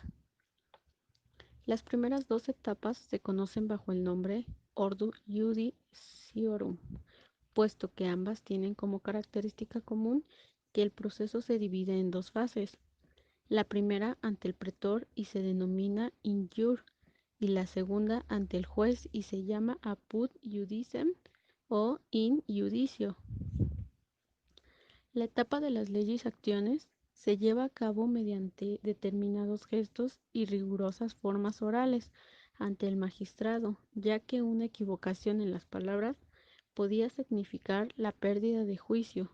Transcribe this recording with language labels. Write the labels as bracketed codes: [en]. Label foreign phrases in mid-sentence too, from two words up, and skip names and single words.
[es] Las primeras dos etapas se conocen bajo el nombre [la] Ordo Judiciorum, [es] puesto que ambas tienen como característica común que el proceso se divide en dos fases. La primera ante el pretor y se denomina [la] in jure, [es] y la segunda ante el juez y se llama [la] apud judicem [es] o [la] in judicio. [es] La etapa de las leyes acciones se lleva a cabo mediante determinados gestos y rigurosas formas orales ante el magistrado, ya que una equivocación en las palabras podía significar la pérdida de juicio.